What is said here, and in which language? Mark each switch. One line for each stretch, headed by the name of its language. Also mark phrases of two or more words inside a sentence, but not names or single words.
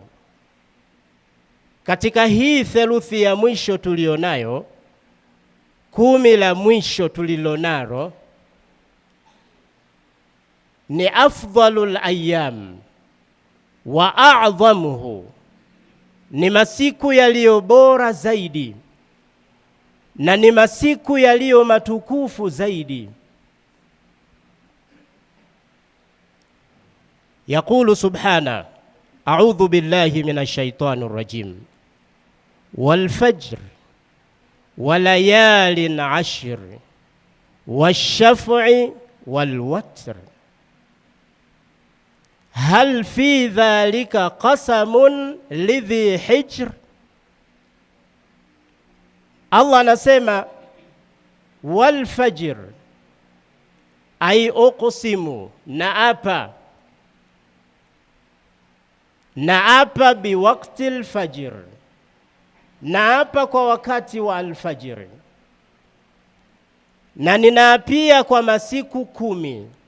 Swahili: Katika hii theluthi ya mwisho tulionayo, 10 la mwisho tulilonalo, ni
Arabic: أفضل الأيام وأعظمه,
Swahili: ni masiku yaliyo bora zaidi na ni masiku yaliyo matukufu zaidi.
Arabic: يقول سبحانه، أعوذ بالله من الشيطان الرجيم, والفجر وليال عشر والشفع والوتر هل في ذلك قسم لذي حجر.
Swahili: Allah anasema
Arabic: والفجر, أي أقسم,
Swahili: naapa
Arabic: بوقت الفجر,
Swahili: naapa kwa wakati wa alfajr, na ninaapia kwa masiku 10.